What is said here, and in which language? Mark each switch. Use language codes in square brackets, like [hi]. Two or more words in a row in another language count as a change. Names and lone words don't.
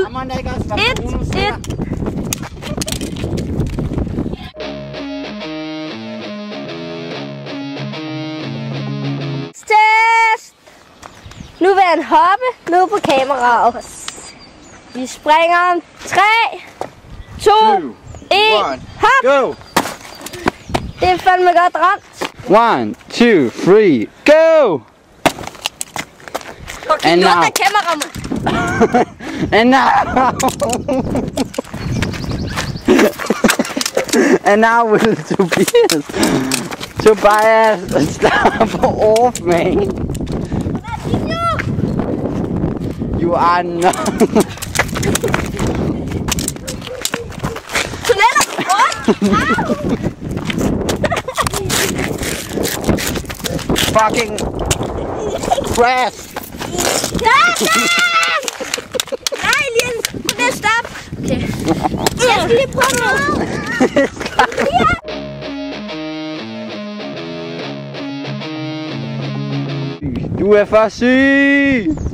[da] 1-1. Test! Nu vil han hoppe ned på kameraet. Vi springer om 3, 2, 1, hop! [en] Go! [da] Det er fandme godt ramt. 1, 2, 3, [en] go! Okay, And [da] godt [en] now. [da] af kameraet. [en] And now. And now will Tobias stop off, man. You are not. Fucking crash. [da] Nej, Elias. Det er stop. Okay. Jeg skal lige prøve noget. Du er for syg.